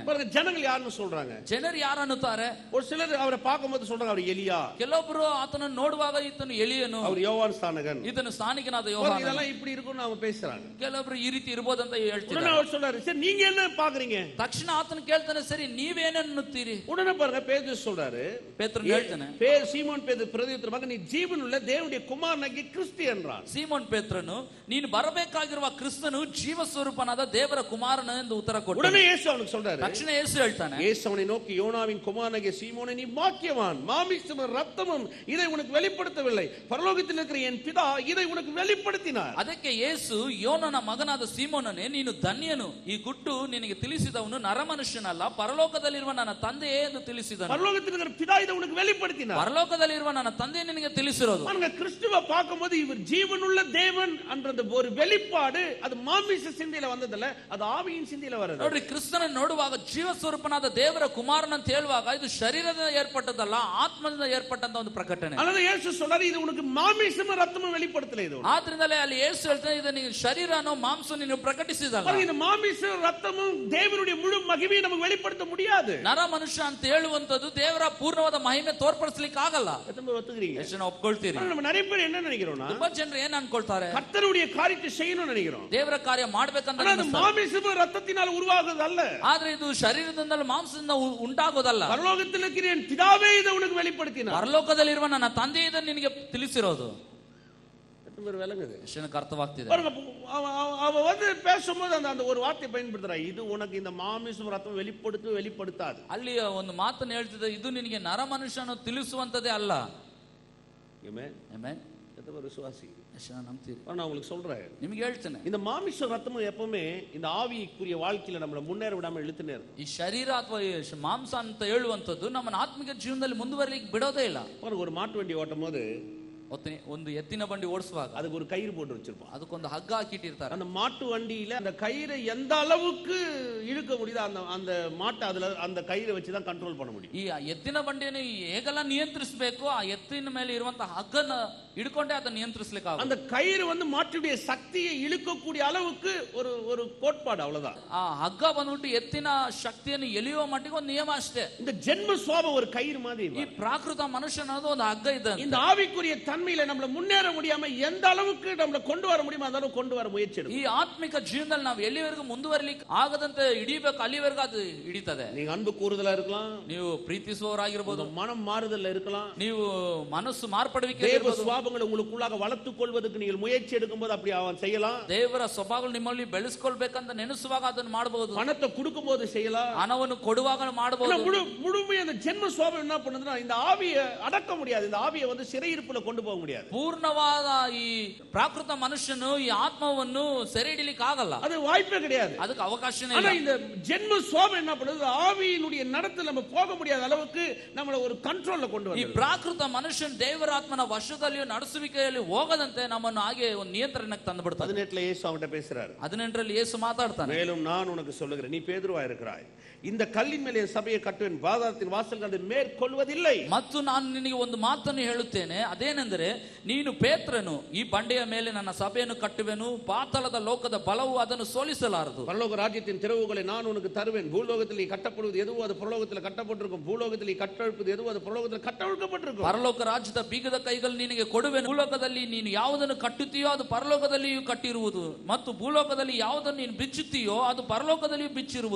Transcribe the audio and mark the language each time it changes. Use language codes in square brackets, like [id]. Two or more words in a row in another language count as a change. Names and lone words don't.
[ta] ஜனங்கள் யாருன்னு சொல்றாங்க? [kn] ಜನರು ಯಾರು ಅನ್ನುತ್ತಾರೆ? [ta] ஒரு சிலர் அவரை பார்க்கும்போது சொல்றாங்க அவர் எலியா, [kn] ಕೆಲವೊಬ್ಬರು ಆತನನ್ನು ನೋಡುವಾಗ ಈತನು ಎಲಿಯನು, [ta] அவர் யோவான் ஸ்நானகன், [kn] ಈತನು ಸ್ನಾನಿಕನಾದ ಯೋಹಾನನು, [ta] இதெல்லாம் இப்படி இருக்கும்னு அவங்க பேசுறாங்க. [kn] ಕೆಲವೊಬ್ರು ಈ ರೀತಿ ಇರಬಹುದಂತ ಹೇಳ್ತಿದ್ದಾರೆ. [ta] உடனே அவர் சொல்றாரு, சரி நீங்க என்ன பாக்குறீங்க? [kn] ತಕ್ಷಣ ಆತನು ಕೇಳ್ತಾನೆ, ಸರಿ ನೀವೇನನ್ನುತ್ತೀರಿ? [ta] உடனே பாருங்க பேதுரு சொல்றாரு, [kn] ಪೇತ್ರನು ಹೇಳ್ತಾನೆ, [ta] சீமோன் பேதுரு பிரதியுತ್ತರವಾಗಿ நீ [kn] ಜೀವನುಳ್ಳ ದೇವರ ಕುಮಾರನಾಗಿ ಕ್ರಿಸ್ತ [ta] என்றான். [kn] ಸೀಮೋನ್ ಪೇತ್ರನು, ನೀನು ಬರಬೇಕಾಗಿರುವ ಕ್ರಿಸ್ತನು ಜೀವ ಸ್ವರೂಪನಾದ ದೇವರ ಕುಮಾರನು ಎಂದು ಉತ್ತರ ಕೊಟ್ಟನು. [ta] உடனே இயேசு அவனுக்கு சொல்றாரு, [kn] ತಕ್ಷಣ ಯೇಸು ಹೇಳ್ತಾನೆ, [ta] இயேசு அவனை நோக்கி, யோனாவின் குமாரனாகிய சீமோனே நீ பாக்கியவான், மாமிசமும் ரத்தமும் இதை உனக்கு வெளிப்படுத்தவில்லை, பரலோகத்தில் இருக்கிற என் பிதா இதை உனக்கு வெளிப்படுத்தினார். [kn] ಅದಕ್ಕೆ ಯೇಸು, ಯೋನನ ಮಗನಾದ ಸೀಮೋನನೇ ನೀನು ಧನ್ಯನು, ಈ ಗುಟ್ಟು ನಿನಗೆ ತಿಳಿಸಿದವನು ನರಮನುಷ್ಯನಲ್ಲ, ಪರಲೋಕದಲ್ಲಿರುವ ನನ್ನ ತಂದೆಯೇ ಎಂದು ತಿಳಿಸಿದನು. [ta] பரலோகத்தில் இருக்கிற பிதா இதை உனக்கு வெளிப்படுத்தினார். [kn] ಪರಲೋಕದಲ್ಲಿರುವ ನನ್ನ ತಂದೆ ನಿನಗೆ ತಿಳಿಸಿರೋದು. [ta] பாருங்க, கிறிஸ்துவை பார்க்கும்போது இவர் ஜீவனுள்ள தேவன் என்ற ஒரு வெளிப்பாடு அது மாமிச சிந்தையில வந்ததல்ல, அது ஆவியின் சிந்தையில வருது. [kn] ನೋಡ್ರಿ, ಕ್ರಿಸ್ತನನ್ನು ನೋಡುವಾಗ ಜೀವ ಸ್ವರೂಪನಾದ ದೇವರ ಕುಮಾರನ ಅಂತ ಹೇಳುವಾಗ ಇದು ಶರೀರದಿಂದ ಏರ್ಪಟ್ಟದಲ್ಲ, ಆತ್ಮದಿಂದ ಏರ್ಪಟ್ಟಂತ ಒಂದು ಪ್ರಕಟಣೆ. [ta] அதனால இயேசு சொல்றாரு, இது உனக்கு மாமிசமும் ரத்தமும் வெளிப்படுத்தல. இது [kn] ಆದ್ರಿಂದಲೇ ಅಲ್ಲಿ ಯೇಸು ಹೇಳ್ತಾನೆ, ಇದು ನಿನ್ನ ಶರೀರನೋ ಮಾಂಸ ನೀನು ಪ್ರಕಟಿಸಿದಲ್ಲ. [ta] இந்த மாமிசம் ரத்தமும் தேவனுடைய முழு மகிமையை நமக்கு வெளிப்படுத்த முடியாது. [kn] ನರ ಮನುಷ್ಯ ಅಂತ ಹೇಳುವಂತದ್ದು ದೇವರ ಪೂರ್ಣವಾದ ಮಹಿಮೆ ತೋರ್ಪಡಿಸಲಿಕ್ಕೆ ಆಗಲ್ಲ. [ta] ஒத்துக்கிறீங்க? [kn] ಎಷ್ಟು ಒಪ್ಕೊಳ್ತೀರಿ? [ta] நம்ம நிறைய பேர் என்ன நினைக்கிறோம்னா, [kn] ತುಂಬಾ ಜನರು ಏನ್ ಅನ್ಕೊಳ್ತಾರೆ, [ta] கர்த்தருடைய காரியத்தை செய்யணும்னு நினைக்கிறோம், [kn] ದೇವರ ಕಾರ್ಯ ಮಾಡ್ಬೇಕಂತ. [ta] அது மாமிசமும் ரத்தத்தினால் உருவாகுது அல்ல. [kn] ಆದ್ರೆ ಇದು ಶರೀರದಿಂದಲೂ ಮಾಂಸದಿಂದ ಉಂಟಾಗೋದಲ್ಲ. [ta] பரலோகத்தில் இருக்கிற என் பிதாவே இதை உனக்கு வெளிப்படுத்தினார். [kn] ಪರಲೋಕದಲ್ಲಿರುವ ನನ್ನ ತಂದೆ ಇದನ್ನು ನಿನಗೆ ತಿಳಿಸಿರೋದು. [ta] விளங்குது? [kn] ಎಷ್ಟು ಅರ್ಥವಾಗ್ತಿದೆ? [ta] அவ வந்து பேசும்போது அந்த ஒரு வார்த்தை பயன்படுத்துறா, இது உனக்கு இந்த மாமிசம் ரத்தம் வெளிப்படுத்தாது. [kn] ಅಲ್ಲಿ ಒಂದು ಮಾತನ್ನು ಹೇಳ್ತಿದ್ದೆ, ಇದು ನಿನಗೆ ನರ ಮನುಷ್ಯನು ತಿಳಿಸುವಂತದೇ ಅಲ್ಲ. [ta] விசுவாசி [kn] ನಂಬ್ತೀರಿ? [ta] நான் உங்களுக்கு சொல்றேன், [kn] ನಿಮಗೆ ಹೇಳ್ತೇನೆ, [ta] இந்த மாமிச ரத்தமும் எப்பவுமே இந்த ஆவிக்குரிய வாழ்க்கையில நம்மள முன்னேற விடாம இழுத்துனே இருக்கும். [kn] ಈ ಶರೀರ ಅಥವಾ ಮಾಂಸ ಅಂತ ಹೇಳುವಂತದ್ದು ನಮ್ಮನ್ನ ಆತ್ಮಿಕ ಜೀವನದಲ್ಲಿ ಮುಂದುವರಿಲಿಕ್ಕೆ ಬಿಡೋದೇ ಇಲ್ಲ. [ta] ஒரு மாட்டு வண்டி ஓட்டும் போது [kn] ಒಂದು ಎತ್ತಿನ ಬಂಡಿ ಓಡಿಸುವಾಗ [ta] அதுக்கு ஒரு கயிறு போட்டு வச்சிருப்போம், [kn] ಅದಕ್ಕೊಂದು ಹಗ್ಗ ಹಾಕಿಟ್ಟಿರ್ತಾರೆ. [ta] அந்த மாட்டு வண்டியில அந்த கயிறை எந்த அளவுக்கு இழுக்க முடியுதோ அந்த மாட்டை அதுல அந்த கயிறை வச்சுதான் ಕಂಟ್ರೋಲ್ பண்ண முடியும். [kn] ಈ ಎತ್ತಿನ ಬಂಡಿಯನ್ನು ಹೇಗೆಲ್ಲ ನಿಯಂತ್ರಿಸಬೇಕು, ಆ ಎತ್ತಿನ ಮೇಲೆ ಇರುವಂತಹ ಹಗ್ಗನ ಹಿಡ್ಕೊಂಡೆ ಅದನ್ನ ನಿಯಂತ್ರಿಸಲಿಕ್ಕೆ ಆಗುತ್ತೆ. [ta] அந்த கயிறு வந்து மாட்டுடைய சக்தியை இழுக்கக்கூடிய அளவுக்கு ஒரு கோட்பாடு, அவ்வளவுதான். [kn] ಆ ಹಗ್ಗ ಬಂದ್ಬಿಟ್ಟು ಎತ್ತಿನ ಶಕ್ತಿಯನ್ನು ಎಳೆಯುವ ಮಟ್ಟಿಗೆ ಒಂದು ನಿಯಮ ಅಷ್ಟೇ. [ta] இந்த ஜென்ம சுவாபம் ஒரு கயிறு மாதிரி. [kn] ಈ ಪ್ರಾಕೃತ ಮನುಷ್ಯ ಅನ್ನೋದು ಒಂದು ಹಗ್ಗ ಇದೆ. [ta] இந்த ஆவிக்குரிய தன்மையில நம்மள முன்னேற முடியாம எந்த அளவுக்கு நம்மள கொண்டு வர முடியுமோ அந்த அளவுக்கு கொண்டு வர முயற்சி எடுக்கும். [kn] ಈ ಆತ್ಮಿಕ ಜೀವನದಲ್ಲಿ ನಾವು ಎಲ್ಲಿವರೆಗೂ ಮುಂದುವರಿಲಿಕ್ಕೆ ಆಗದಂತೆ ಹಿಡಿಬೇಕು ಅಲ್ಲಿವರೆಗೂ ಅದು ಹಿಡಿತದೆ. [ta] நீங்க அன்பு கூறுதலா இருக்கலாம், [kn] ನೀವು ಪ್ರೀತಿಸುವವರಾಗಿರಬಹುದು, [ta] மனம் மாறுதல்ல இருக்கலாம், [kn] ನೀವು ಮನಸ್ಸು ಮಾರ್ಪಡುವಿಕೆ [ta] தேவ சுவாபங்களை உங்களுக்குள்ளாக வளர்த்துக் கொள்வதற்கு நீங்கள் முயற்சி எடுக்கும்போது அப்படி அவன் செய்யலாம். [kn] ದೇವರ ಸ್ವಭಾವಗಳು ನಿಮ್ಮಲ್ಲಿ ಬೆಳೆಸ್ಕೊಳ್ಬೇಕಂತ ನೆನೆಸುವಾಗ ಅದನ್ನು ಮಾಡಬಹುದು. [ta] பணத்தை கொடுக்கும்போது செய்யலாம், [kn] ಹಣವನ್ನು ಕೊಡುವಾಗ ಮಾಡಬಹುದು. [ta] முழுமையாக அந்த ஜென்ம சுவாபம் என்ன பண்ணுதுன்னா இந்த ஆவியை அடக்க முடியாது, இந்த ஆவியை வந்து சிறையிருப்புல கொண்டு போக முடியாது. [kn] ಪೂರ್ಣವಾದ ಈ ಪ್ರಾಕೃತ ಮನುಷ್ಯನು ಈ ಆತ್ಮವನ್ನು ಸೆರೆ ಹಿಡಿಲಿಕ್ಕೆ ಆಗಲ್ಲ, [ta] அது வாய்ப்பே கிடையாது, [kn] ಅದಕ್ಕೆ ಅವಕಾಶನೇ [ta] ஆனா [kn] ಇಲ್ಲ. [ta] இந்த ஜென்ம சுவாபம் என்ன பண்ணுது, ஆவியினுடைய நடத்துல நம்ம போக முடியாத அளவுக்கு நம்மள ஒரு ಕಂಟ್ರೋಲ್ கொண்டு [kn] ಈ [ta] வருது. [kn] ಪ್ರಾಕೃತ ಮನುಷ್ಯನ್ ದೇವರ ಆತ್ಮನ ವಶದಲ್ಲಿಯೂ ನಡೆಸುವಿಕೆಯಲ್ಲಿ ಹೋಗದಂತೆ ನಮ್ಮನ್ನು ಹಾಗೆ ಒಂದು ನಿಯಂತ್ರಣಕ್ಕೆ ತಂದು ಬಿಡ್ತಾರೆ. 18 ಯೇಸು ಅವನಿಗೆ [ta] பேசுறாரு. [kn] 18 ಯೇಸು ಮಾತಾಡ್ತಾನೆ, [ta] மேலும் நான் உனக்கு சொல்லுகிறேன், நீ பேதுருவா இருக்கிறாய், இந்த கல்லின் [kn] ಮೇಲೆ ಸಭೆயை ಕಟ್ಟುವೆನು, [ta] பாதாளத்தின் வாசல்கள் அதை மேற்கொள்வதில்லை. [kn] ಮತ್ತು ನಾನು ನಿನಗೆ ಒಂದು ಮಾತನ್ನು ಹೇಳುತ್ತೇನೆ, ಅದೇನೆಂದರೆ ನೀನು ಪೇತ್ರನು, ಈ ಬಂಡೆಯ ಮೇಲೆ ನನ್ನ ಸಭೆಯನ್ನು ಕಟ್ಟುವೆನು, ಪಾತಾಳದ ಲೋಕದ ಬಲವು ಅದನ್ನು ಸೋಲಿಸಲಾರದು. [ta] பரலோக ராஜ்யத்தின் திறவுகளை நான் உனக்கு தருவேன், பூலோகத்தில் நீ கட்டப்படுவது எதுவோ அது பரலோகத்தில் கட்டப்பட்டிருக்கும், பூலோகத்தில் நீ கட்டழுப்பது எதுவோ அது பரலோகத்தில் கட்டழுக்கப்பட்டிருக்கும். [kn] ಪರಲೋಕ ರಾಜ್ಯದ ಬೀಗದ ಕೈಗಳು ನಿನಗೆ ಕೊಡುವೆನು, ಭೂಲೋಕದಲ್ಲಿ ನೀನು ಯಾವುದನ್ನು ಕಟ್ಟುತ್ತೀಯೋ ಅದು ಪರಲೋಕದಲ್ಲಿಯೂ ಕಟ್ಟಿರುವುದು, ಮತ್ತು ಭೂಲೋಕದಲ್ಲಿ ಯಾವುದನ್ನು ನೀನು ಬಿಚ್ಚುತ್ತೀಯೋ ಅದು ಪರಲೋಕದಲ್ಲಿಯೂ ಬಿಚ್ಚಿರುವುದು.